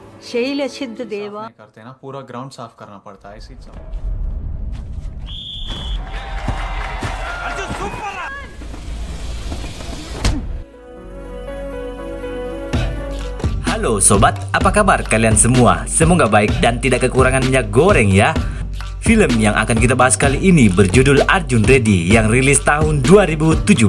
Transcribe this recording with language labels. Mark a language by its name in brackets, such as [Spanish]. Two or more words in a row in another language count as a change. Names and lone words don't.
[Hindi] शैलछिद्र देवा नहीं करते ना, पूरा ग्राउंड साफ करना पड़ता है इसी सब। [Indonesian] Halo sobat, apa kabar kalian semua? Semoga baik dan tidak kekurangan minyak goreng ya. Film yang akan kita bahas kali ini berjudul Arjun Reddy yang rilis tahun 2017.